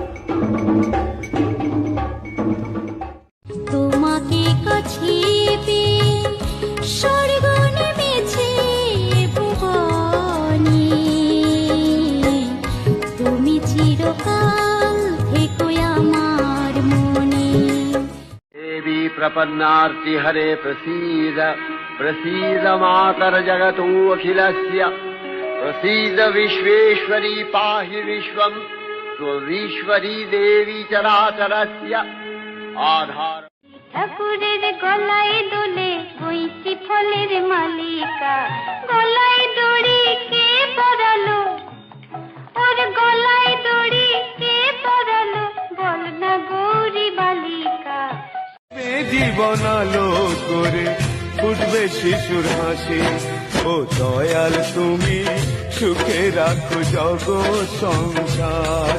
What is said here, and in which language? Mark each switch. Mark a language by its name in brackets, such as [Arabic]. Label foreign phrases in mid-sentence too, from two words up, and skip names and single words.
[Bangla] তোমাকে কাছে পেয়ে স্বর্গ নেমেছে ভুবনে, তুমি চিরকাল থেকো আমার মনে। [Sanskrit] देवी प्रपन्नार्ति हरे प्रसीद, प्रसीद मातर जगतो अखिलस्य, प्रसीद विश्वेश्वरी पाहि विश्वं, त्वमीश्वरी देवी चराचरस्य आधार। [Bangla] ঠাকুরের গলায় দোলে বৈশি ফলের মালিকা, গলায় দড়ি কে পরালো, ওর গলায় দড়ি কে পরালো, বল না গৌরী বালিকা। জীবন আলো করে উঠবে শিশুর হাসি, ও দয়াল তুমি সুখে রাখো জগৎ সংসার।